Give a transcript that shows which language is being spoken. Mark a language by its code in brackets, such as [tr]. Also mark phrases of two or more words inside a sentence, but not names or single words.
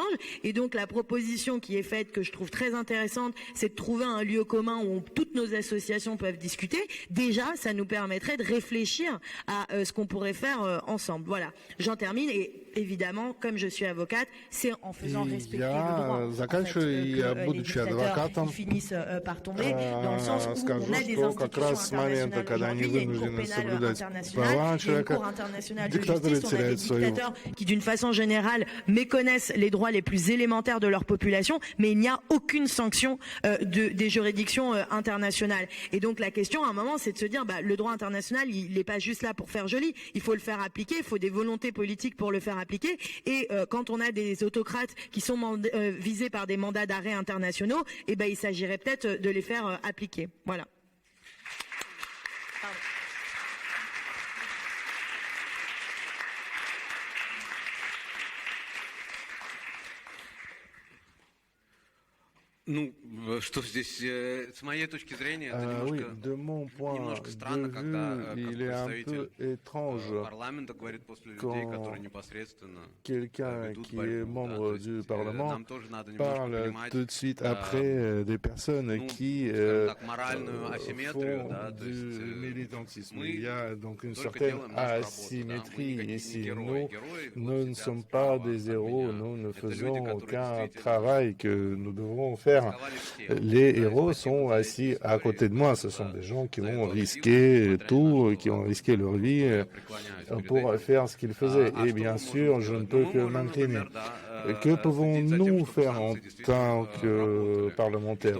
[fr] Et donc la proposition qui est faite, que je trouve très intéressante, c'est de trouver un lieu commun où toutes nos associations peuvent discuter. Déjà, ça nous permettrait de réfléchir à ce qu'on pourrait faire ensemble. Voilà, j'en termine. Et évidemment, comme je suis avocate, c'est en faisant respecter le droit [ru] заканчиваю, я, [fr] que les [ru] будучи [fr] dictateurs [ru] адвокатом, [fr] finissent par tomber, dans le sens où [ru] скажу, [fr] on a des [ru] что как раз с [fr] institutions [ru] момента, [fr] internationales [ru] когда они [fr] aujourd'hui, il y a une cour [ru] вынуждены [fr] pénale [ru] соблюдать [fr] internationale, [ru] права [fr] il y a une [ru] человека, [fr] cour internationale de [ru] диктаторы [fr] justice, on a des [ru] теряют свою. [fr] dictateurs qui d'une façon générale méconnaissent les droits les plus élémentaires de leur population, mais il n'y a aucune sanction des juridictions internationales. Et donc la question à un moment, c'est de se dire, le droit international, il n'est pas juste là pour faire joli, il faut le faire appliquer, il faut des volontés politiques pour le faire appliquer. Et quand on a des autocrates qui sont visés par des mandats d'arrêt internationaux, il s'agirait peut-être de les faire appliquer. Voilà. Pardon. [ru] Ну, что здесь, с моей точки зрения, это [fr] Oui, de mon point [ru] немножко [fr] de [ru] странно, когда [fr] vue, il est un peu étrange [ru] парламента говорит после людей, которые непосредственно [fr] quelqu'un [ru] ведут [fr] qui est [ru] борьбу. [fr] membre du Parlement [ru] Нам тоже надо немножко [fr] parle [ru] понимать, [fr] tout de suite après des personnes qui [ru] скажем так, моральную асимметрию, [fr] font [ru] да, то [fr] du [ru] есть [fr] militantisme. [ru] мы [fr] Il y a donc une [ru] только [fr] certaine [ru] делаем нашу работу, да, мы [fr] asymétrie [ru] никакие не [fr] ici. [ru] герои. [fr] Nous ne [ru] вот [fr] sommes [ru] сидят [fr] pas [ru] справа [fr] des [ru] от [fr] héros, [ru] меня. [fr] nous ne [ru] Это люди, [fr] faisons [ru] которые [fr] aucun [ru] действительно [fr] travail que nous devons faire. [ru] рисковали всем. [fr] Les héros sont assis à côté de moi. Ce sont des gens qui ont risqué tout, qui ont risqué leur vie pour faire ce qu'ils faisaient. Et bien sûr, je ne peux que m'incliner. Que pouvons-nous faire en tant que parlementaires?